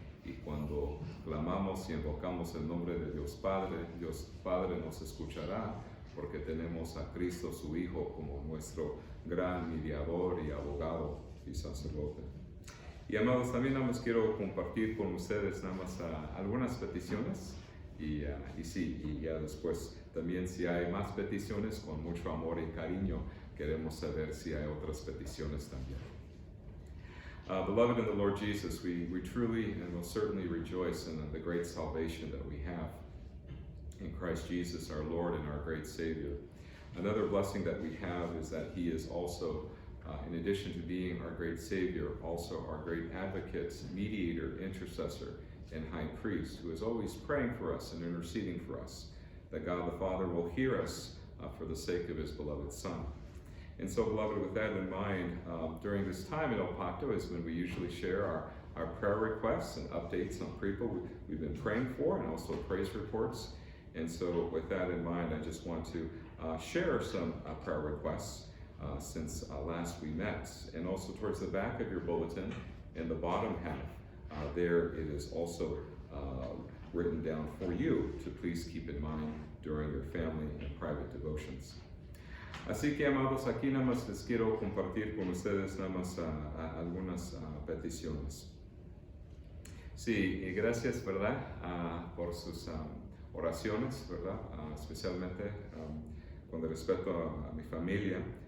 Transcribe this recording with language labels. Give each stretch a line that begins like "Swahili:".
Spanish: Y cuando clamamos y invocamos el nombre de Dios Padre nos escuchará, porque tenemos a Cristo su Hijo como nuestro gran mediador y abogado y sacerdote. Y amados, también nada más quiero compartir con ustedes nada más algunas peticiones y ya después también si hay más peticiones, con mucho amor y cariño queremos saber si hay otras peticiones también.
English: Beloved in the Lord Jesus, we truly and most certainly rejoice in the great salvation that we have in Christ Jesus, our Lord and our great Savior. Another blessing that we have is that He is also in addition to being our great Savior, also our great advocate, mediator, intercessor, and high priest, who is always praying for us and interceding for us, that God the Father will hear us for the sake of his beloved Son. And so, beloved, with that in mind, during this time in El Pacto is when we usually share our prayer requests and updates on people we've been praying for, and also praise reports. And so with that in mind, I just want to share some prayer requests since last we met. And also towards the back of your bulletin, in the bottom half, there it is also written down for you to please keep in mind during your family and private devotions.
Spanish: Así que, amados, aquí nada más les quiero compartir con ustedes nada más algunas peticiones. Sí, y gracias, ¿verdad? Por sus oraciones, ¿verdad? Especialmente con respecto a mi familia.